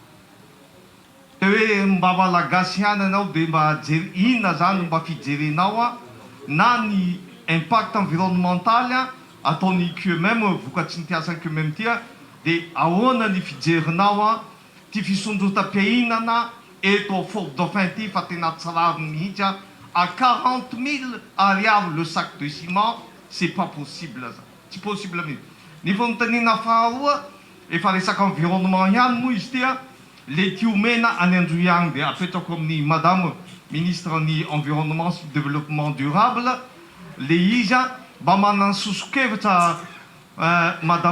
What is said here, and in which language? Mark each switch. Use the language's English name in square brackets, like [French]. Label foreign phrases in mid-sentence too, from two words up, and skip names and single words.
[Malagasy] Teo hoe mba malagasy ihany anao dia mba inona zany mba fijerenao na ny [French] impact environnemental [Malagasy] ataon'ny QMM vokatry ny tiasan'ny QMM ty dia ahoana ny fijerinao ty fisondrotam-piahinana eto Fort Dauphin ty fa tena tsirariny mihitsy [French] à 40 000 ariary le sac de ciment, c'est pas possible ça. [Malagasy] Tsy possible mihitsy. Ny fanontaniana faharoa efa resaka environnement ihany moa izy ty le tiomena any Androy dia apetrako amin'ny [French] madame ministre [Malagasy] ny environnement sy [French] développement durable [Malagasy] le izy mba manana sosokevitra madame